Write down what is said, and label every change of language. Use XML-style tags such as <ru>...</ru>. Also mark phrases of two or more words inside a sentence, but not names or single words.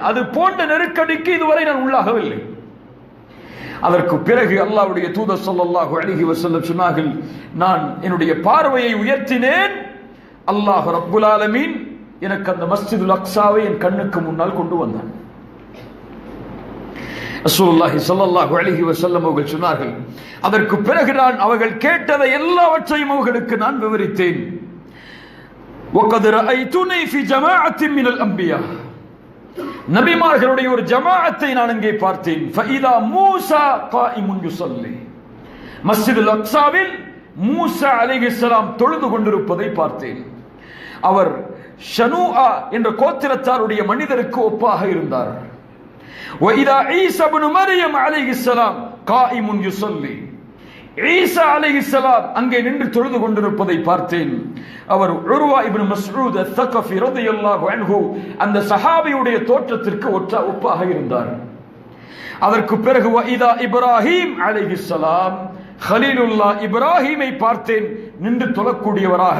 <ta>அது போன்ற நெருக்கடிக்கு இதுவரை நான் உள்ளாகவில்லை. அதற்கு பிறகு அல்லாஹ்வுடைய தூதர்</ta> <ar>صلى الله عليه وسلم</ar> <ta>சொன்னார்கள், நான் என்னுடைய பார்வையை உயர்த்தினேன்,</ta> <ar>الله رب العالمين</ar> <ta>எனக்கு அந்த மஸ்ஜிதுல் அக்ஸாவை என் கண்ணுக்கு முன்னால் கொண்டு வந்தான்.</ta> <ar>رسول الله صلى الله عليه وسلم</ar> <ta>அவர்கள் சொன்னார்கள், அதற்கு பிறகு நான் அவர்கள் கேட்டதை எல்லாவற்றையும் அவர்களுக்கு நான் விவரித்தேன்.</ta> <ar>وَقَدْ رَأَيْتُنِي فِي جَمَاعَةٍ مِنَ الْأَنْبِيَاءِ,</ar> <ta>நபிமார்களுடைய ஒரு ஜமாஅத்தை நான் அங்கே பார்த்தேன்.</ta> <ar>فَإِذَا مُوسَى قَائِمٌ يُصَلِّي,</ar> <ta>மஸ்ஜிதுல் அக்ஸாவில் மூசா அலைஹிஸ்ஸலாம் தொழுது கொண்டிருப்பதை பார்த்தேன். அவர் ஷனூஆ என்ற கோத்திரத்தாருடைய மனிதருக்கு ஒப்பாக இருந்தார்.</ta> <ar>وَإِذَا عِيسَى بْنُ مَرْيَمَ عَلَيْهِ السَّلَامُ قَائِمٌ يُصَلِّي,</ar> <ta>ஈசா அலைஹிஸ்ஸலாம் அங்கே நின்று தொழுது கொண்டிருப்பதை பார்த்தேன். அவர் உர்வா இப்னு மஸ்ஊத் அத்-தகஃபி</ta> <ar>رضي الله عنه</ar> <ta>அந்த சஹாபியுடைய தோற்றத்திற்கு ஒப்பாக இருந்தார். அதற்கு பிறகு இதா இப்ராஹிம் அலைஹிஸ்ஸலாம், கலீலுல்லா இப்ராஹிமை பார்த்தேன் நின்று தொழக்கூடியவராக.</ta>